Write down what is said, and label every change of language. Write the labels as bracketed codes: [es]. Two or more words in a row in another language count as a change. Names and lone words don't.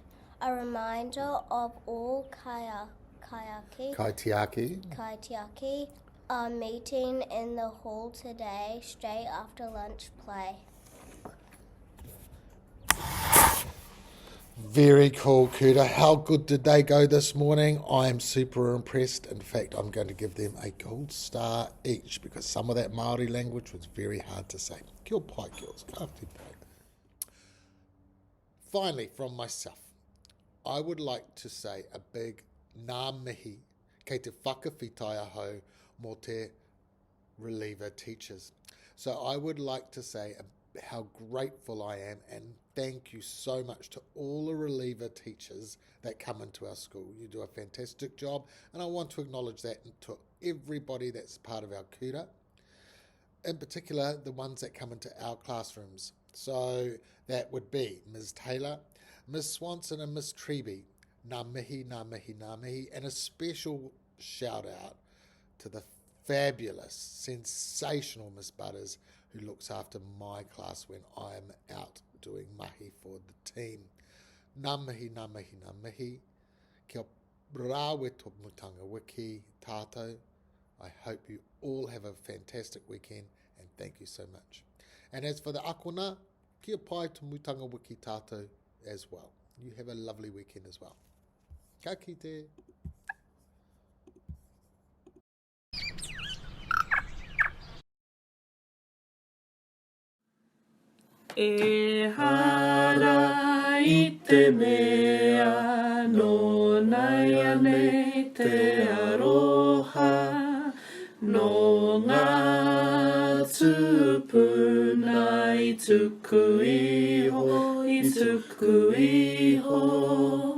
[en] A reminder of all kaitiaki are meeting in the hall today, straight after lunch play. Very cool, Kuta. How good did they go this morning? I'm super impressed. In fact, I'm going to give them a gold star each because some of that Māori language was very hard to say. [mi] Kia pai, [en] girls. Finally, from myself, I would like to say a big [mi] ngā mihi kei te whakawhitai aho mō te [en] reliever teachers. So I would like to say how grateful I am and thank you so much to all the reliever teachers that come into our school. You do a fantastic job and I want to acknowledge that to everybody that's part of our kura, in particular the ones that come into our classrooms. So that would be Ms. Taylor, Ms. Swanson and Ms. Treby. [mi] Ngā mihi, ngā mihi, ngā mihi. [en] And a special shout out to the fabulous, sensational Miss Butters who looks after my class when I'm out doing mahi for the team. [mi] Ngā mihi, ngā mihi, ngā mihi. Kia rāwe tō mutanga wiki tātou. [en] I hope you all have a fantastic weekend and thank you so much. And as for the akona, [mi] kia pai tō mutanga wiki tātou [en] as well. You have a lovely weekend as well. [mi] Ka kite. E hara I te mea, no nei ane te aroha, no ngā tupu nei tuku iho, I tuku iho.